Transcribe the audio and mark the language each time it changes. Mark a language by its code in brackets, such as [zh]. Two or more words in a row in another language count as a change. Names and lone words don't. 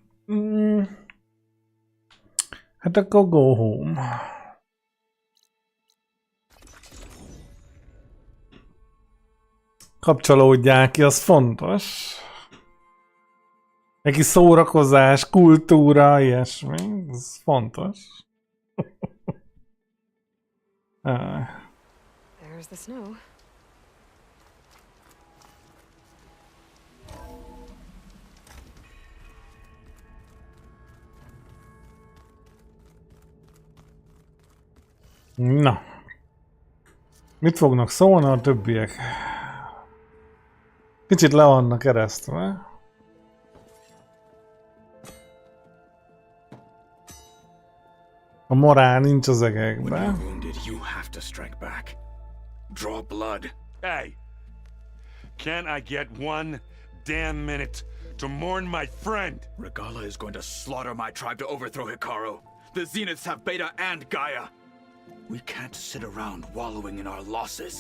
[hu] Hát akkor [en] go home. [hu] Kapcsolódják ki, az fontos. Neki szórakozás, kultúra, ilyesmi, ez fontos. [en] There's the snow. [hu] Na. Mit fognak szólni a többiek? Kicsit le vannak eresztve. A morál nincs az egekben. [en] You have to strike back. Draw blood. Hey! Can't I get one damn minute to mourn my friend? Regala is going to slaughter my tribe to overthrow Hikaru. The Zeniths have Beta and Gaia. We can't sit around wallowing in our losses.